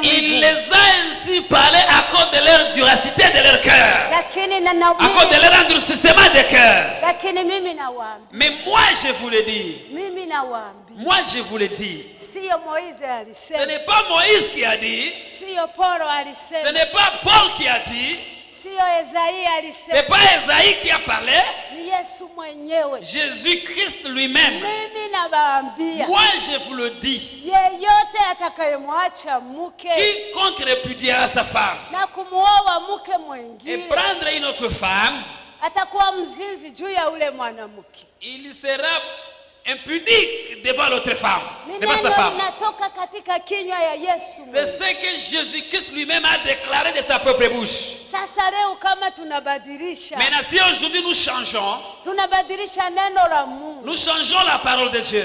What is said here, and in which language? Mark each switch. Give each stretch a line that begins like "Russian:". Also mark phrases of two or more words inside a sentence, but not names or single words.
French: Il les a ainsi parlé à cause de leur duracité de leur cœur.
Swahili: Lakini na
French: à cause de leur endurcissement de cœur.
Swahili: Lakini mimi nawaambia.
French: Mais moi je vous le dis.
Swahili: Mimi nawaambia.
French: Moi je vous le dis.
Swahili: Sio Moïse alisema.
French: Ce n'est pas Moïse qui a dit.
Swahili: Sio Paulo alisema.
French: Ce n'est pas Paul qui a dit.
Swahili: Sio Esaïe alisema.
French: C'est pas Esaïe qui a parlé.
Swahili: Ni Yesu mwenyewe.
French: Jésus-Christ lui-même.
Swahili: Mimi nawaambia.
French: Moi je vous le dis.
Swahili: Yeyote atakayemwacha mke.
French: Quiconque répudiera sa femme.
Swahili: Na kumuoa mke mwingine.
French: Et prendre une autre femme.
Swahili: Atakuwa mzinzi juu ya ule mwanamke.
French: Il sera impudique devant l'autre femme. Devant sa femme. C'est ce que Jésus-Christ lui-même a déclaré de sa propre bouche. Maintenant si aujourd'hui nous changeons. Nous changeons la parole de Dieu.